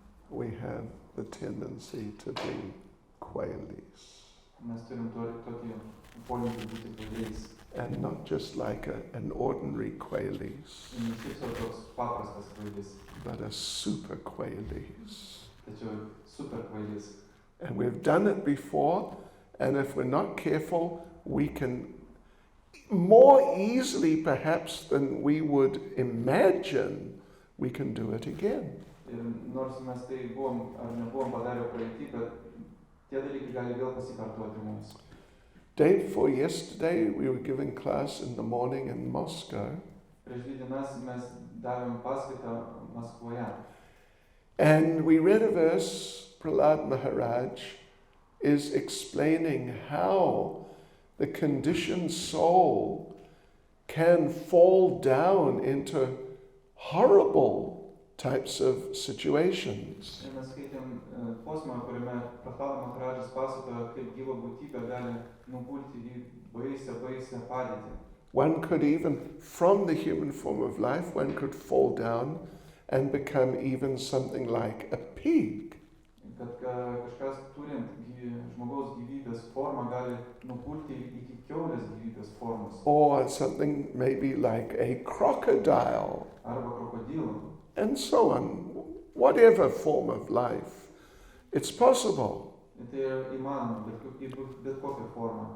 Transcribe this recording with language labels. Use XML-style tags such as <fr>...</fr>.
<en>We have the tendency to be quailies.</en> <lt>Mes turim tokį polinkį būti kvailiais.</lt> <en>And not just like an ordinary quailies,</en> <lt>Ne šiaip sau toks paprastas kvailis,</lt> <en>but a super quailies.</en> <lt>tačiau super kvailis.</lt> <en>And we've done it before, and if we're not careful, we can more easily perhaps than we would imagine, we can do it again.</en> <lt>Ir nors mes tai buvom ar nebuvom padarę praeitį, bet tie dalykai gali vėl pasikartoti mums.</lt> <en>Day before yesterday, we were giving class in the morning in Moscow.</en> <lt>Prieš 2 dienas mes davėm paskaitą Maskvoje.</lt> <en>And we read a verse, Prahlad Maharaj is explaining how the conditioned soul can fall down into horrible types of situations.</en> <lt>Ir mes skaitėm posmą, kuriame Prahlad Maharajus pasakoja, kaip gyva būtybė gali nugulti į baisią padėtį.</lt> <en>One could even, from the human form of life, one could fall down and become even something like a pig.</en> <lt>Kad kažkas turint žmogaus gyvybės formą gali nugulti iki kiaulės gyvybės formos.</lt> <en>Or something maybe like a crocodile.</en> <lt>Arba krokodilų.</lt> <en>And so on. Whatever form of life, it's possible.</en> <lt>Tai yra įmanoma, bet kokią formą.</lt>